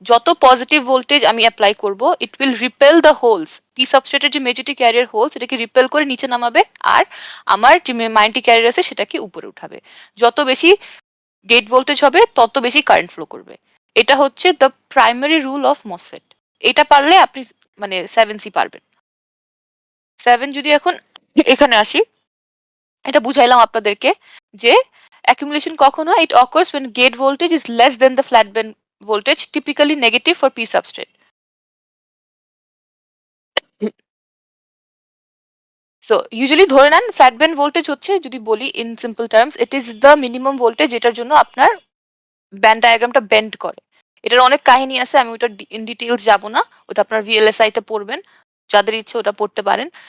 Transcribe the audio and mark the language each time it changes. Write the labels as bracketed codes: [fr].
[bn] যত positive voltage আমি apply করব, [en] It will repel the holes. [bn] P সাবস্ট্রেটের যে মেজরিটি ক্যারিয়ার হোলস, এটাকে রিপেল করে নিচে নামাবে, আর আমার যে মাইনরিটি ক্যারিয়ার আছে সেটাকে উপরে উঠাবে। যত বেশি গেট ভোল্টেজ হবে তত বেশি কারেন্ট ফ্লো করবে। এটা হচ্ছে the primary rule of MOSFET. এটা পারলে আপনি মানে 7 সি পারবেন। [en] 7 [bn] যদি এখন এখানে আসি, এটা বুঝাইলাম আপনাদেরকে যে অ্যাকুমুলেশন কখন হয়, [en] It occurs when gate voltage is less than the flat band voltage, typically negative for p substrate. [bn] So usually ধরে নেন ফ্ল্যাট ব্যান্ড ভোল্টেজ হচ্ছে, যদি বলি in simple terms, [en] it is the minimum voltage [bn] যেটার জন্য আপনার ব্যান্ড ডায়াগ্রামটা বেন্ড করে। এটার অনেক কাহিনী আছে, আমি ওটা ইন ডিটেইলস যাব না, ওটা আপনার ভিএলএসআই তে পড়বেন, যাদের ইচ্ছে ওটা পড়তে পারেন।